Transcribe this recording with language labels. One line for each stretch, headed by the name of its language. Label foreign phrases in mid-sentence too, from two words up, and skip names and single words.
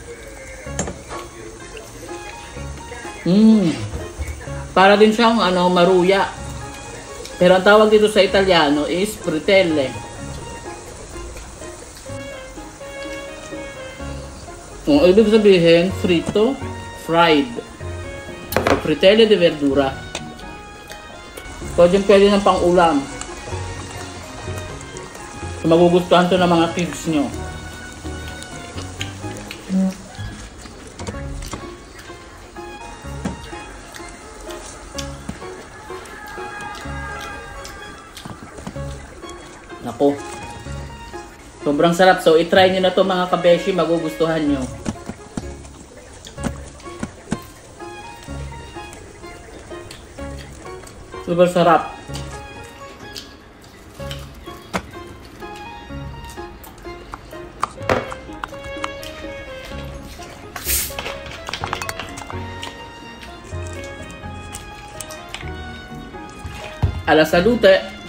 Filipino: Para din siyang maruya. Pero ang tawag dito sa Italiano is frittelle. Kung ibig sabihin, frito, fried.
Italian: O frittelle de verdura.
Filipino: Pwede ng pang-ulam. So magugustuhan to ng mga kids nyo. Nako. Sobrang sarap. So, i-try nyo na to mga kabeshi. Magugustuhan nyo. Super sarap.
Italian: Alla salute!